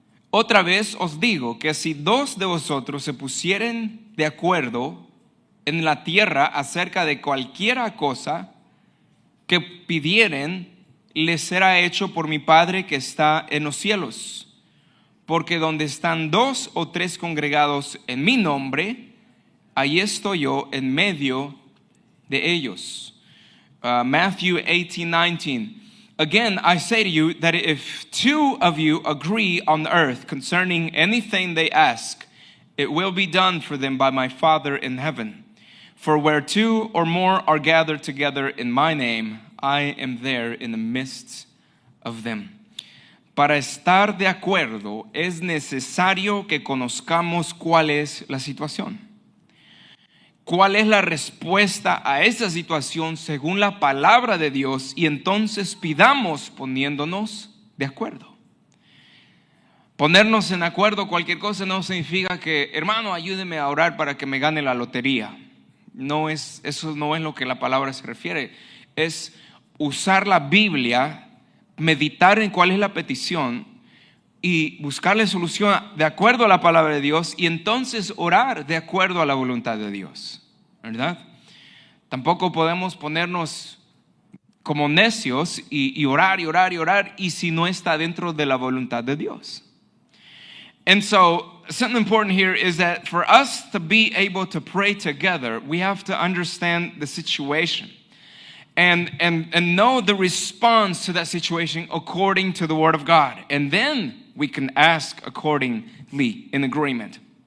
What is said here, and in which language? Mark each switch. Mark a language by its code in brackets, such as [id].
[es] Otra vez os digo que si dos de vosotros se pusieren de acuerdo en la tierra acerca de cualquiera cosa que pidieren, les será hecho por mi Padre que está en los cielos. Porque donde están dos o tres congregados en mi nombre, ahí estoy yo en medio de ellos. [en] Matthew 18:19. Again, I say to you that if two of you agree on the earth concerning anything they ask, it will be done for them by my Father in heaven. For where two or more are gathered together in my name, I am there in the midst of them. [es] Para estar de acuerdo es necesario que conozcamos cuál es la situación. ¿Cuál es la respuesta a esa situación según la palabra de Dios? Y entonces pidamos poniéndonos de acuerdo. Ponernos en acuerdo cualquier cosa no significa que, hermano, ayúdeme a orar para que me gane la lotería. Eso no es lo que la palabra se refiere. Es usar la Biblia, meditar en cuál es la petición y buscarle solución de acuerdo a la palabra de Dios y entonces orar de acuerdo a la voluntad de Dios, ¿verdad? Tampoco podemos ponernos como necios y orar y si no está dentro de la voluntad de Dios. [en] And so something important here is that for us to be able to pray together, we have to understand the situation. And know the response to that situation according to the Word of God. And then we can ask accordingly in agreement.